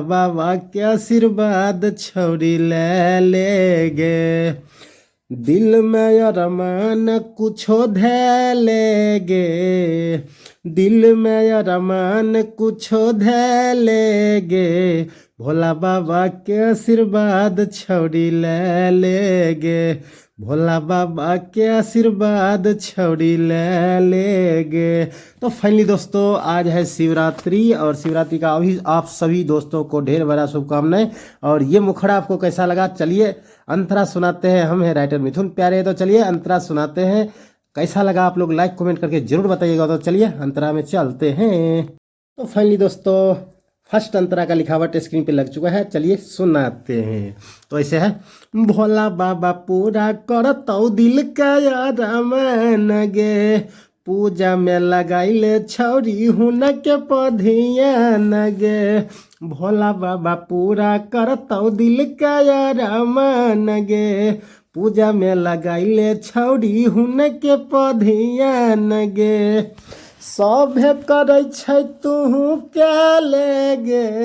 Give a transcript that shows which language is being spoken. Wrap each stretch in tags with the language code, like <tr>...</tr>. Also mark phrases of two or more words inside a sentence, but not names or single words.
<anp>बाबा के आशीर्वाद छौड़ी ले गे दिल में अरमान कुछो धैले गे दिल में अरमान कुछो धैले गे भोला बाबा के आशीर्वाद छौड़ी ले गे भोला बाबा के आशीर्वाद छौड़ी ले गे।</anp> <hi>तो फाइनली दोस्तों आज है शिवरात्रि और शिवरात्रि का अभी आप सभी दोस्तों को ढेर बड़ा शुभकामनाएं। और ये मुखड़ा आपको कैसा लगा चलिए अंतरा सुनाते हैं। हम हैं राइटर मिथुन प्यारे। तो चलिए अंतरा सुनाते हैं। कैसा लगा आप लोग लाइक कमेंट करके जरूर बताइएगा। तो चलिए अंतरा में चलते हैं। तो फाइनली दोस्तों फर्स्ट अंतरा का लिखावट स्क्रीन पे लग चुका है। चलिए सुनाते हैं।</hi> <anp>तो ऐसे है भोला बाबा पूरा करतौ दिल का अरमान गे पूजा में लगाइले छौरी हुन के पधियान गे भोला बाबा पूरा करतौ दिल का अरमान गे पूजा में लगाइले छौरी हुन के पधियान गे सभे करै छै तुहू केले गे</anp>